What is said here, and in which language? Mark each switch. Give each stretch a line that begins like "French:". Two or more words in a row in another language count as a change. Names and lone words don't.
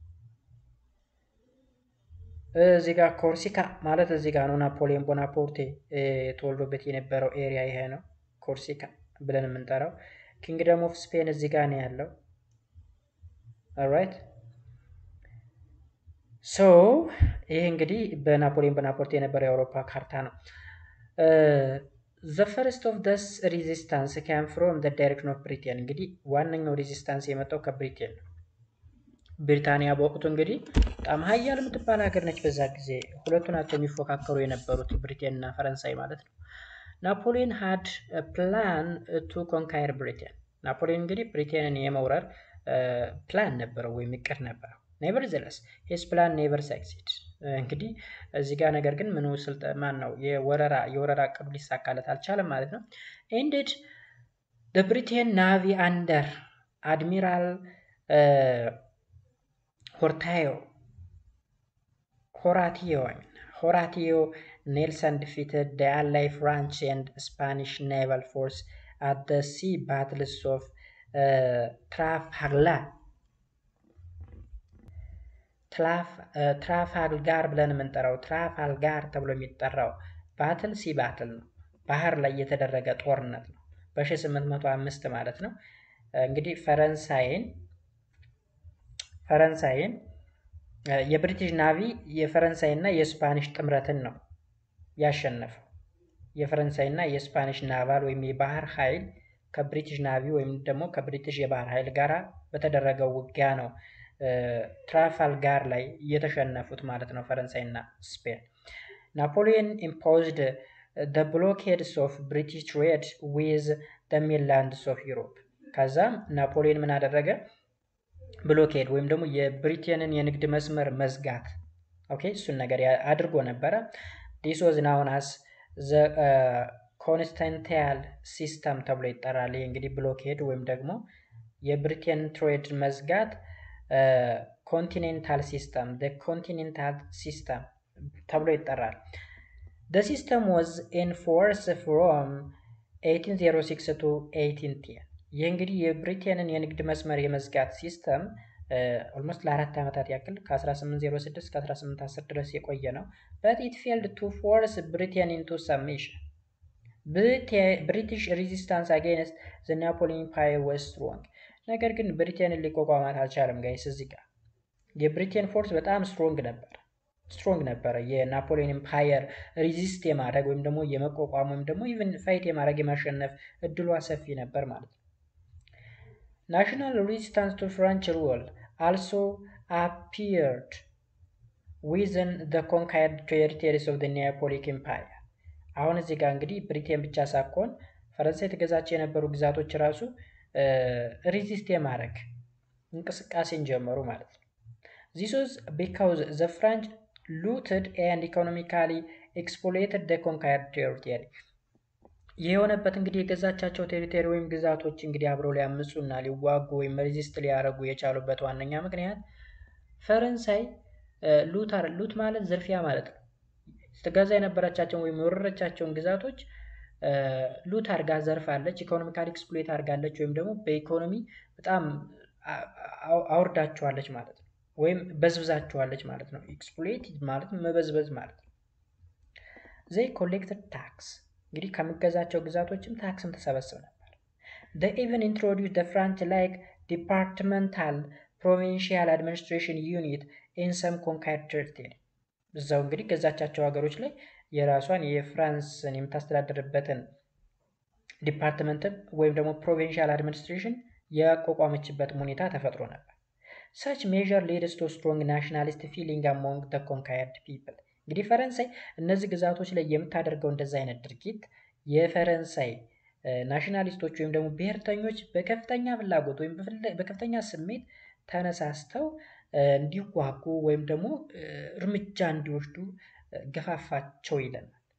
Amharic: እዚህ ጋር ኮርሲካ ማለት እዚህ ጋር ነው ናፖሊዮን ቦናፓርቴ ተወልዶበት የነበረው ኤሪያ ይሄ ነው ኮርሲካ ብለን የምንጠራው። ኪንግደም ኦፍ ስፔን እዚህ ጋር ነው ያለው። ኦልራይት ሶ ይሄ እንግዲህ በናፖሊዮን ቦናፓርቴ የነበረው የአውሮፓ ካርታ ነው።
English: the first of this resistance came from the direction of Britain
Amharic: እንግዲህ ዋነኛው ሬዚስታንስ የመጣው ከብሪቴን ነው። ብሪታንያ በወቅቱ እንግዲህ በጣም ሀያል የምትባል ሀገር ነች። በዛ ጊዜ ሁለቱ ናቸው የሚፎካከሩ የነበሩት ብሪቴን እና ፈረንሳይ ማለት ነው። ናፖሊዮን
English: had a plan to conquer Britain
Amharic: ናፖሊዮን እንግዲህ ብሪቴንን የመውረር ፕላን ነበረው ወይም እቅድ ነበረው።
English: nevertheless his plan never succeed
Amharic: እንግዲህ እዚህ ጋር ነገር ግን ምኑ ማን ነው የወረራ እቅዱ ሊሳካለት አልቻለም ማለት ነው።
English: ended the Britain navy under Admiral Horatio Nelson defeated the Allied French and Spanish naval force at the sea battles of
Amharic: ትራፋልጋር ብለን የምንጠራው ትራፋልጋር ተብሎ የሚጠራው
English: battle sea battle
Amharic: ነው። ባህር ላይ የተደረገ ጦርነት ነው በ1805 ማለት ነው። እንግዲህ ፈረንሳይን የብሪቲሽ ናቪ የፈረንሳይና የስፓኒሽ ጥምረትን ነው ያሸነፈው። የፈረንሳይና የስፓኒሽ ናቫል ወይም የባህር ኃይል ከብሪቲሽ ናቪ ወይም ደግሞ ከብሪቲሽ የባህር ኃይል ጋር በተደረገው ውጊያ ነው ትራፋልጋር ላይ የተሸነፉት ማለት ነው ፈረንሳይና ስፔን። ናፖሊዮን
English: imposed the blockades of British trade with the mainlands of Europe
Amharic: ከዛም ናፖሊዮን ምን አደረገ? ብሎኬድ ወይም ደግሞ የብሪቴንን የንግድ መስመር መዝጋት እሱን ነገር አድርጎ ነበረ።
English: this was known as the
Amharic: ኮንስታንቲያል ሲስተም ተብሎ ይጠራል። ይሄ እንግዲህ ብሎኬድ ወይም ደግሞ የብሪቴን ትሬድ መዝጋት ኮንቲኔንታል ሲስተም ተብሎ ይጠራል።
English: the system was in force from 1806 to 1810
Amharic: ይህ እንግዲህ የብሪቴንን የንግድ መስመር የመዝጋት ሲስተም ኦልሞስት ለ4 ዓመታት ያክል ከ1806 እስከ 1810 ድረስ የቆየ ነው።
English: but it failed to force Britain into submission British resistance against the Napoleon Empire was strong
Amharic: ነገር ግን ብሪቴንን ሊቋቋማት አልቻለም ጋይስ። እዚህ ጋር የብሪቴን ፎርስ በጣም ስትሮንግ ነበረ። የናፖሊዮን ኤምፓየር ሪዚስት የማድረግ ወይም ደግሞ የመቋቋም ወይም ደግሞ
English: even fight
Amharic: የማድረግ የማሸነፍ እድሏ ሰፊ ነበር ማለት ነው።
English: National resistance to French rule also appeared within the conquered territories of the Neapolitan Empire
Amharic: አሁን እዚህ ጋር እንግዲህ ብሪቴን ብቻ ሳይሆን ፈረንሳይ የተገዛቸው የነበሩ ግዛቶች ራሱ ሪዚስት የማድረግ እንቅስቃሴን ጀመሩ ማለት ነው።
English: this was because the French looted and economically exploited the conquered territory
Amharic: የሆነበት እንግዲህ የገዛቻቸው ቴሪቶሪ ወይም ግዛቶች እንግዲህ አብረው ሊያምፁና ሊዋጉ ወይም ሬዚስት ሊያደርጉ የቻሉበት ዋነኛ ምክንያት ፈረንሳይ ሉት ማለት ዝርፊያ ማለት ነው። ስትገዛ የነበረቻቸውን ወይም የወረረቻቸውን ግዛቶች ሉት አርጋ ዘርፋለች፣
English: economically exploit
Amharic: አርጋለች ወይም ደግሞ በኢኮኖሚ በጣም አውርዳቸዋለች ማለት ነው፣ ወይም በዝብዛቸዋለች ማለት ነው። ኤክስፕሎይት ማለት መበዝበዝ ማለት ነው።
English: they collected tax
Amharic: እንግዲህ ከመገዛቸው ግዛቶችም ታክስም ተሰበስብ ነበር።
English: they even introduced the French like departmental provincial administration unit in some conquered territory
Amharic: እዛው እንግዲህ ገዛቻቸው ሀገሮች ላይ የራሷን የፍራንስን የምታስተዳድርበትን ዲፓርትመንት ወይም ደግሞ
English: provincial administration
Amharic: ያቋቋመችበት ሁኔታ ተፈጥሮ ነበር።
English: such measure leads to strong nationalist feeling among the conquered people
Amharic: እንግዲህ ፈረንሳይ እነዚህ ግዛቶች ላይ የምታደርገው እንደዛ አይነት ድርጊት የፈረንሳይ ናሽናሊስቶች ወይም ደግሞ ብሔርተኞች በከፍተኛ ፍላጎት ወይም በከፍተኛ ስሜት ተነሳስተው እንዲዋጉ ወይም ደግሞ እርምጃ እንዲወስዱ ገፋፋቸው ይለናል።